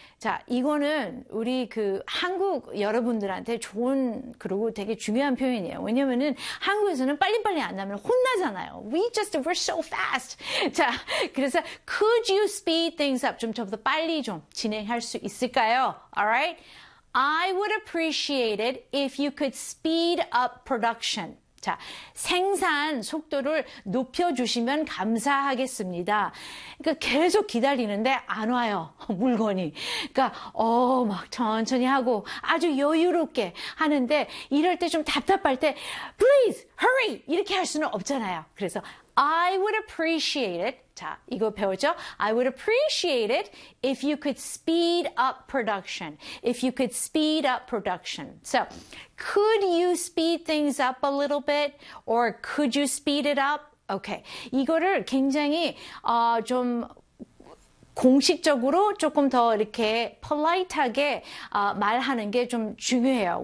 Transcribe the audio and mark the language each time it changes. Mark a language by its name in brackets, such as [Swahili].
[Korean] 자, 이거는 우리 그 한국 여러분들한테 좋은, 그리고 되게 중요한 표현이에요. 왜냐면은 한국에서는 빨리빨리 안 하면 혼나잖아요. [English] We're so fast. [Korean] 자, 그래서 [English] could you speed things up? [Korean] 좀 더 빨리 좀 진행할 수 있을까요? [English] Alright. I would appreciate it if you could speed up production. [Korean] 자, 생산 속도를 높여주시면 감사하겠습니다. 그러니까 계속 기다리는데 안 와요, 물건이. 그러니까, 막 천천히 하고 아주 여유롭게 하는데 이럴 때 좀 답답할 때, [English] please, hurry! [Korean] 이렇게 할 수는 없잖아요. 그래서, [English] I would appreciate it. [Korean] 자, 이거 배웠죠? [English] I would appreciate it if you could speed up production. If you could speed up production. So, could you speed things up a little bit? Or could you speed it up? Okay. [Korean] 이거를 굉장히 좀 공식적으로 조금 더 이렇게 polite하게 말하는 게 좀 중요해요.